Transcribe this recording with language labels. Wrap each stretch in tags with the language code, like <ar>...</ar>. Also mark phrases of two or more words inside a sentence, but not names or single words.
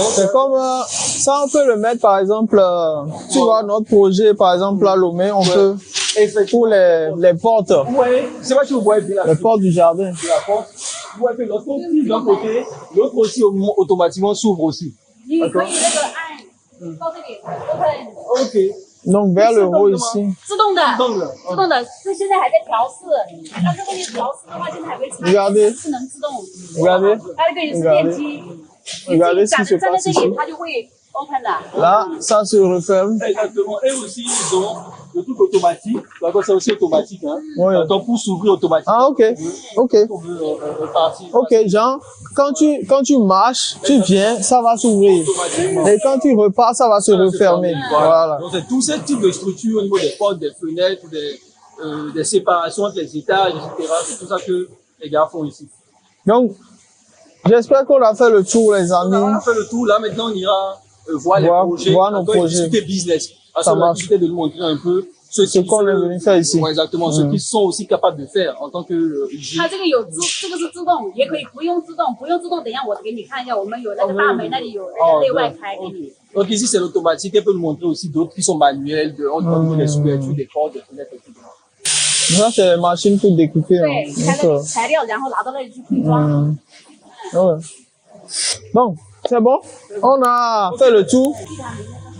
<fr>C'est comme ça, on peut le mettre par exemple, tu vois notre projet par exemple à Lomé, on peut pour les portes. Ouais, c'est pas si vous voyez bien là. Les portes du jardin. La porte. Vous voyez que lorsqu'on tire d'un côté, l'autre aussi automatiquement s'ouvre aussi. D'accord. Ok. Donc vers le haut ici.</fr> <zh>自动的，这现在还在调试，但是问题调试的话，现在还没出来，是能自动。</zh> <fr>Regardez.</fr> <zh>它那个也是电机，</zh> <fr>Regardez ce qui se</fr> <zh>站在</zh> <fr>passe</fr> <zh>这</zh> <fr>ici.</fr> <zh>里，它就会 open 的。</zh> <fr>Là, ça se referme. Exactement. Et aussi, ils ont le truc automatique. D'accord, c'est aussi automatique, hein. Oui. Donc, pour s'ouvrir automatiquement. Ah, ok. Ok. On veut partir. Ok, Jean, quand tu marches, tu viens, ça va s'ouvrir. Et quand tu repars, ça va se refermer. Voilà. Donc, c'est tous ces types de structures au niveau des portes, des fenêtres, des séparations entre les étages, etc. C'est tout ça que les gars font ici. Donc, J'espère qu'on a fait le tour, les amis. On a fait le tour, là, maintenant, on ira voir les projets, voir nos projets. discuter business. Ça marche. De nous montrer un peu ce qu'on est venu faire ici. Ouais, exactement, ce qu'ils sont aussi capables de faire en tant que IG.</fr> <zh>它这个有这个是自动，也可以不用自动，不用自动，等一下我给你看一下，我们有那个大门那里有那个内外开给你。</zh> <fr>Donc ici c'est l'automatique, elle peut nous montrer aussi d'autres qui sont manuels, on peut les ouvertures, des cordes, des fenêtres, etc. Ça c'est les machines pour découper.</fr> <zh>对，拆那里材料，然后拿到那里去配装。</zh> <fr>Ouais. Bon, c'est bon. On a fait le tour.</fr>